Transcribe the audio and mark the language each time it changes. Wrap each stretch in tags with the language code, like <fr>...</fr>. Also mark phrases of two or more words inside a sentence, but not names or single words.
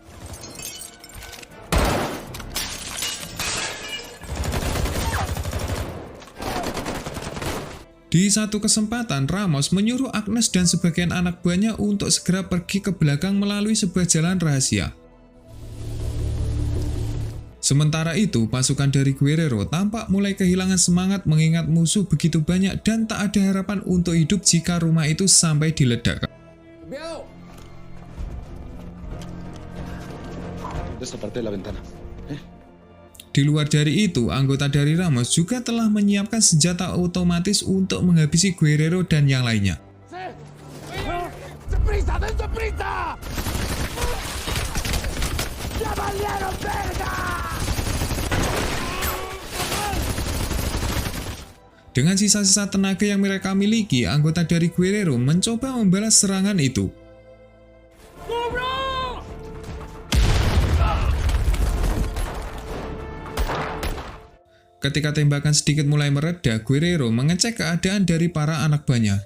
<id>Di satu kesempatan, Ramos menyuruh Agnes dan sebagian anak buahnya untuk segera pergi ke belakang melalui sebuah jalan rahasia. Sementara itu, pasukan dari Guerrero tampak mulai kehilangan semangat mengingat musuh begitu banyak dan tak ada harapan untuk hidup jika rumah itu sampai diledakkan.</id> <es>Esta parte de la ventana.</es> <id>Di luar dari itu, anggota dari Ramos juga telah menyiapkan senjata otomatis untuk menghabisi Guerrero dan yang lainnya.</id> <es>¡Deprisa, dense prisa! ¡Ya valieron verga!</es> <id>Dengan sisa-sisa tenaga yang mereka miliki, anggota dari Guerrero mencoba membalas serangan itu. Ketika tembakan sedikit mulai mereda, Guerrero mengecek keadaan dari para anak buahnya.</id>